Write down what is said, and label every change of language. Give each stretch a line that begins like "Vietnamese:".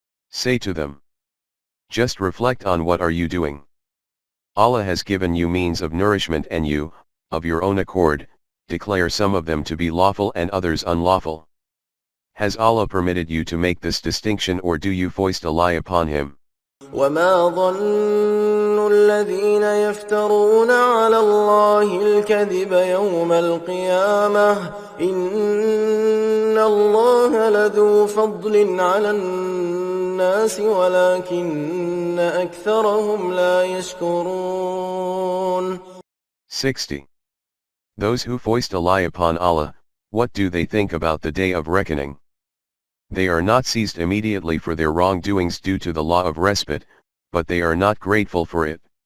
English: Say to them, just reflect on what are you doing. Allah has given you means of nourishment and you, of your own accord, declare some of them to be lawful and others unlawful. Has Allah permitted you to make this distinction, or do you foist a lie upon Him?
Arabic: وما ظن الذين يفترون على الله الكذب يوم القيامة إن الله لذو فضل على الناس ولكن أكثرهم لا يشكرون.
English: 60. Those who foist a lie upon Allah, what do they think about the day of reckoning? They are not seized immediately for their wrongdoings due to the law of respite, but they are not grateful for it.